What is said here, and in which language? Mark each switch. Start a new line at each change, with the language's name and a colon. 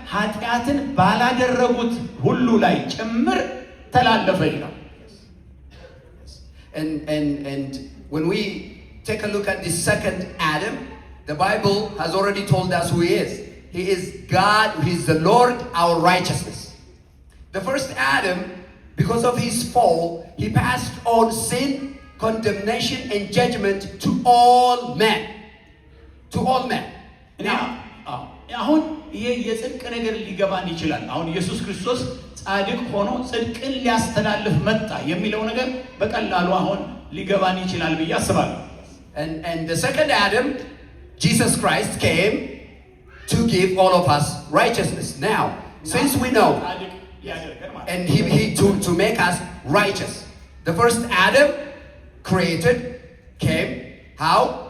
Amharic: ኃጢአትን ባላደረጉት ሁሉ ላይ ጭምር ተላለፈ ይላል።
English: And when we take a look at the second Adam, the Bible has already told us who he is. He is God, he is the Lord, our righteousness. The first Adam, because of his fall, he passed on sin, condemnation, and judgment to all men. To all men.
Amharic: Now, አሁን ይሄ የጽድቅ ነገር ሊገባን ይችላል። አሁን ኢየሱስ ክርስቶስ ጻድቅ ሆኖ ጽድቅን ሊያስተላልፍ መጣ የሚለው ነገር በቀላሉ አሁን ሊገባን ይችላል ብዬ አስባለሁ።
English: And the second Adam, Jesus Christ, came to give all of us righteousness. Now, since we know, and he to make us righteous. The first Adam created came. How?